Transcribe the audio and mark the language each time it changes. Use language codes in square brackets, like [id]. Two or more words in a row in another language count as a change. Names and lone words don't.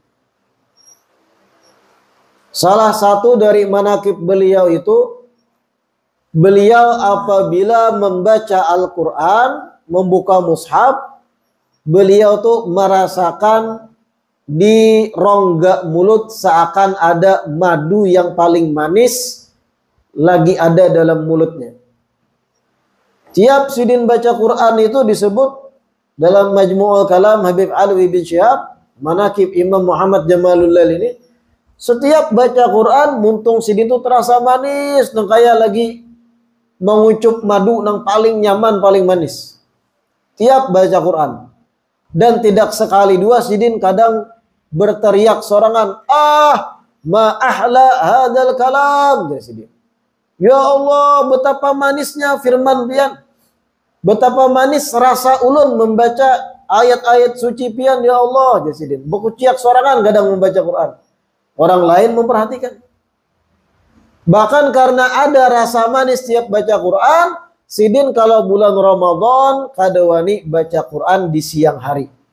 [bjn] Salah satu dari manaqib beliau itu, beliau apabila membaca Al-Quran, membuka mushaf, beliau tuh merasakan di rongga mulut seakan ada madu yang paling manis lagi ada dalam mulutnya. Tiap Sidin baca Quran itu disebut dalam Majmu'ul Kalam Habib Alwi bin Syihab, manaqib Imam Muhammad Jamalul Lail ini, setiap baca Quran muntung Sidin itu terasa manis, nang kayak lagi mengucup madu nang paling nyaman, paling manis. Tiap baca Quran. Dan tidak sekali dua Sidin kadang berteriak sorangan, "Ah, [ar] ما أحلى هذا الكلام." [bjn] Dari Sidin, "Ya Allah, betapa manisnya firman pian. Betapa manis rasa ulun membaca ayat-ayat suci pian, ya Allah." Dari Sidin, berkuciak sorangan kadang membaca Quran. Orang lain memperhatikan. Bahkan karena ada rasa manis tiap baca Quran, Sidin kalau bulan Ramadan kadawani baca Quran di siang hari.